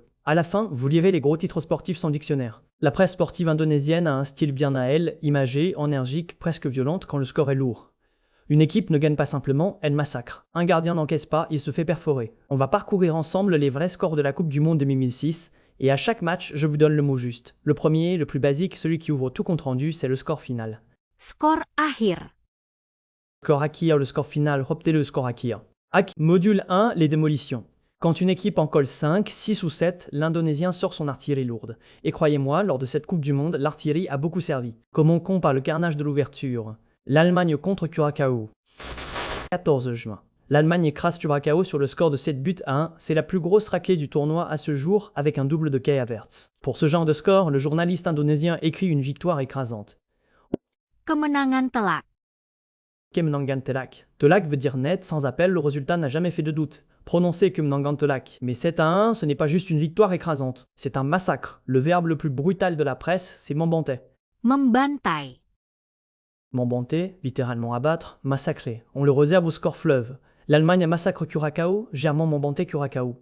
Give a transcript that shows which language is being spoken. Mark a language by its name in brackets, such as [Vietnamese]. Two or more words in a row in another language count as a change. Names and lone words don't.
[French] À la fin, vous lirez les gros titres sportifs sans dictionnaire. La presse sportive indonésienne a un style bien à elle, imagé, énergique, presque violente quand le score est lourd. Une équipe ne gagne pas simplement, elle massacre. Un gardien n'encaisse pas, il se fait perforer. On va parcourir ensemble les vrais scores de la Coupe du Monde 2006, et à chaque match, je vous donne le mot juste. Le premier, le plus basique, celui qui ouvre tout compte rendu, c'est le score final. [Indonesian] Skor akhir. Score Akir, [French] le score final, reptez le [Indonesian] score Akir. [French] Module 1, les démolitions. Quand une équipe en colle 5, 6 ou 7, l'Indonésien sort son artillerie lourde. Et croyez-moi, lors de cette Coupe du Monde, l'artillerie a beaucoup servi. Commençons par le carnage de l'ouverture. L'Allemagne contre Curaçao. 14 juin. L'Allemagne écrase Curaçao sur le score de 7 buts à 1. C'est la plus grosse raclée du tournoi à ce jour, avec un double de Kai Havertz. Pour ce genre de score, le journaliste indonésien écrit une victoire écrasante. [Indonesian] Kemenangan telak. Kemenangan telak. [French] Telak veut dire net, sans appel, le résultat n'a jamais fait de doute. [Indonesian] Prononcé Kemenangan telak. [French] Mais 7 à 1, ce n'est pas juste une victoire écrasante. C'est un massacre. Le verbe le plus brutal de la presse, c'est membantai. [Indonesian] Membantai. Membantai, [French] littéralement abattre, massacrer. On le réserve au score fleuve. L'Allemagne massacre Curaçao, [Indonesian] germant membantai Curaçao.